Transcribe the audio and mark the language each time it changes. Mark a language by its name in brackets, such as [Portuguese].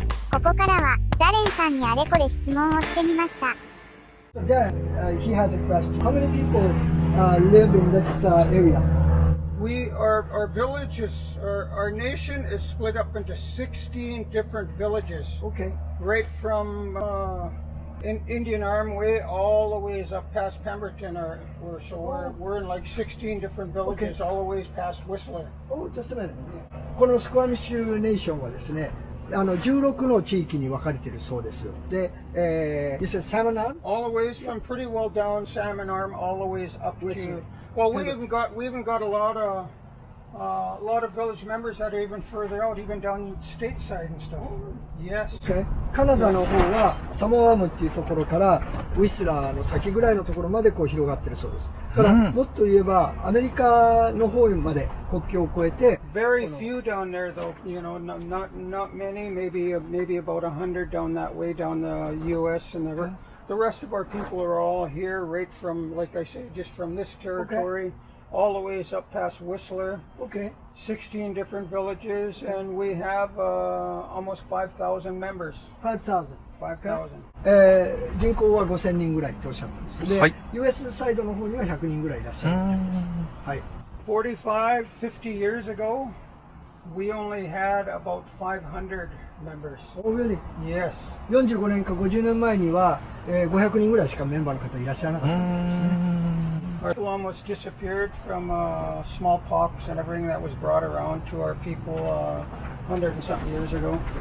[Japanese] ここからは、ダレンさんにあれこれ質問をしてみました。 [English] Darren, he has a question. How many people live in this area? Our village is, our nation is split up into 16 different villages. Okay. Right from Indian Arm Way all the ways up past Pemberton. We're in like 16 different villages all the ways past Whistler. Oh, just a minute. [Japanese] このスコアミッシュネーションはですね、16の地域に分かれているそうです。 [English] で、you said Salmon Arm? All the ways from pretty well down Salmon Arm all the ways up to. Well, we even got a lot of village members that are even further out, even down stateside and stuff. Yes. Okay. [Japanese] カナダの方はサモアームっていうところからウィスラーの先ぐらいのところまでこう広がってるそうです。だからもっと言えばアメリカの方まで国境を越えて [English] Very few down there, though. You know, not many. Maybe about 100 down that way, down the U.S. and the rest of our people are all here, right from, like I say, just from this territory, all the ways up past Whistler. Okay. 16 different villages, and we have almost 5,000 members. 5,000. [Japanese] 5,000。人口は5000人ぐらいっておっしゃったんです。で、はい、 US サイドの方には100人ぐらいいらっしゃるみたいです。はい。 [English] 45, 50 years ago, we only had about 500 members. Oh, really? Yes. [Japanese] 45年か50年前には、500人ぐらいしかメンバーの方いらっしゃらなかったんですね。 [English] Our people almost disappeared from smallpox and everything that was brought around to our people 100 and something years ago.